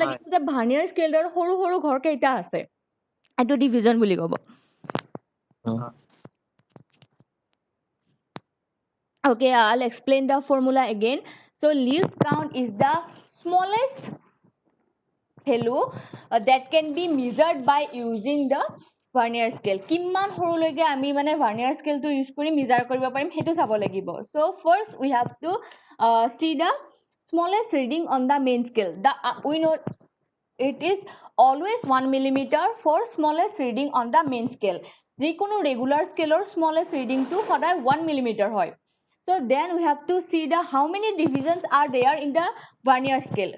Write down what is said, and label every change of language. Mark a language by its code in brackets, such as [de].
[as] লাগিব যে ভাৰ্নিয়াৰ স্কেলৰ সৰু সৰু ঘৰ কেইটা আছে এটো ডিভিজন বুলি ক'ব। [en] Okay, I'll explain the formula again. So least count is the smallest value that can be measured by using the vernier scale. [as] কিমান সৰুলৈকে আমি মানে vernier scale টো ইউজ কৰি measure কৰিব পাৰিম হেতু চাব লাগিব। [en] So first we have to see the smallest reading on the main scale. We know it is always 1 millimeter for smallest reading on the main scale. [as] যিকোনো [en] regular scale or smallest reading [as] to সদায় 1 millimeter হয়। [en] So then we have to see the how many divisions are there in the vernier scale.